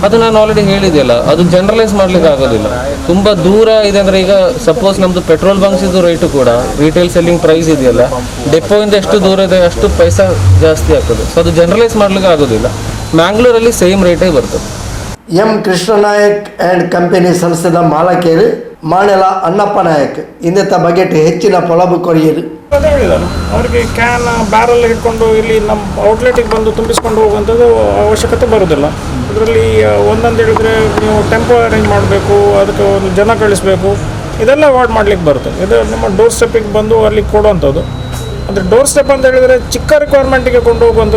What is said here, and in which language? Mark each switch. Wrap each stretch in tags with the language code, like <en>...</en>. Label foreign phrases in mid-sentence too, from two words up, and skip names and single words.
<kn>ಅದು ನಾನು ಆಲ್ರೆಡಿ ಹೇಳಿದೆಯಲ್ಲ, ಅದು ಜನರಲೈಸ್ ಮಾಡ್ಲಿಕ್ಕೆ ಆಗೋದಿಲ್ಲ. ತುಂಬ ದೂರ ಇದೆ ಅಂದರೆ ಈಗ ಸಪೋಸ್ ನಮ್ಮದು</kn> <en>petrol bunks</en> <kn>ಇದು ರೇಟು ಕೂಡ</kn> <en>retail selling price</en> <kn>ಇದೆಯಲ್ಲ, ಡೆಪೋಯಿಂದ ಎಷ್ಟು ದೂರ ಇದೆ ಅಷ್ಟು ಪೈಸಾ ಜಾಸ್ತಿ ಆಗ್ತದೆ. ಸೊ ಅದು ಜನರಲೈಸ್ ಮಾಡ್ಲಿಕ್ಕೆ ಆಗೋದಿಲ್ಲ. ಮ್ಯಾಂಗ್ಳೂರಲ್ಲಿ</kn> <en>same rate</en> <kn>ಬರ್ತದೆ.</kn> <tcy>ಎಂ ಕೃಷ್ಣನಾಯಕ್ ಆ್ಯಂಡ್ ಕಂಪೆನಿ ಸಂಸ್ಥೆದ ಮಾಲಕೇರು ಮಾಣೆಲ ಅಣ್ಣಪ್ಪ ನಾಯಕ್ ಇಂದೆತ್ತ ಬಗೆಟ್ ಹೆಚ್ಚಿನ ಪೊಲಬು ಕೊರಿಯರು</tcy> <kn>ಅದೇ ಹೇಳಿದಲ್ಲ, ಅವರಿಗೆ</kn> <en>can barrel</en> <kn>ಹಿಡ್ಕೊಂಡು ಇಲ್ಲಿ ನಮ್ಮ ಔಟ್ಲೆಟಿಗೆ ಬಂದು ತುಂಬಿಸ್ಕೊಂಡು ಹೋಗುವಂಥದ್ದು ಅವಶ್ಯಕತೆ ಬರೋದಿಲ್ಲ. ಇದರಲ್ಲಿ ಒಂದೊಂದು ಹೇಳಿದರೆ ನೀವು</kn> <en>tempo arrange</en> <kn>ಮಾಡಬೇಕು, ಅದಕ್ಕೆ ಒಂದು ಜನ ಕಳಿಸ್ಬೇಕು, ಇದೆಲ್ಲ ಅವಾಯ್ಡ್ ಮಾಡ್ಲಿಕ್ಕೆ ಬರುತ್ತೆ. ಇದು ನಿಮ್ಮ</kn> <en>door step</en> <kn>ಬಂದು ಅಲ್ಲಿ ಕೊಡುವಂಥದ್ದು. ಅಂದರೆ</kn> <en>door step</en> <kn>ಅಂತ ಹೇಳಿದರೆ ಚಿಕ್ಕ ರಿಕ್ವೈರ್ಮೆಂಟಿಗೆ ಕೊಂಡು ಹೋಗುವಂಥದ್ದು.</kn>